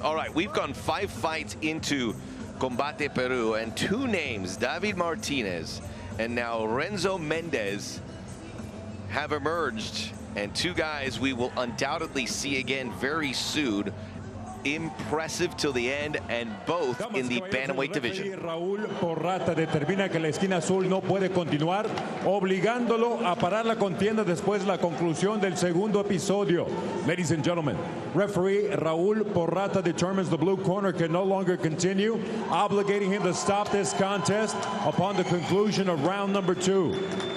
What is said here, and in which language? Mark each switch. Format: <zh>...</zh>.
<en>All right, we've gone 5 fights into Combate Peru, and 2 names, David Martinez and now Renzo Mendez, have emerged, and 2 guys we will undoubtedly see again very soon. Impressive till the end, and both in the bantamweight division.</en> <es>Raúl Porrata determina que la esquina azul no puede continuar, obligándolo a parar la contienda después de la conclusión del segundo episodio.</es> <en>Ladies and gentlemen, referee Raúl Porrata determines the blue corner can no longer continue, obligating him to stop this contest upon the conclusion of round number 2.</en>